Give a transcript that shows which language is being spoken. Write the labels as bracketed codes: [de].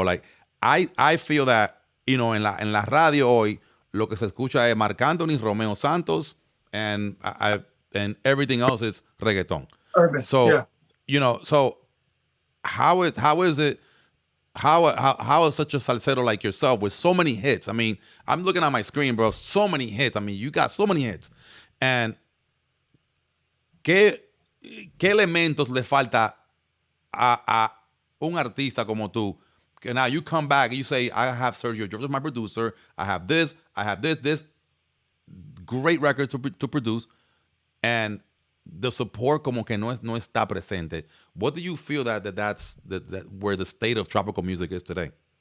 [en] Like, I feel that, [es] en la radio hoy, lo que se escucha es [en] Marc Anthony, Romeo Santos, and everything else is reggaeton. Urban. So, so how is it, how is such a salsero like yourself with so many hits? I mean, I'm looking at my screen, bro. So many hits. I mean, you got so many hits. [es] And ¿qué elementos le falta a un artista como tú? [en] Que now you come back and you say, I have Sergio George as my producer. I have this. Great record to produce. And the support [es] como que no está presente. [en] What do you feel that's where the state of tropical music is today?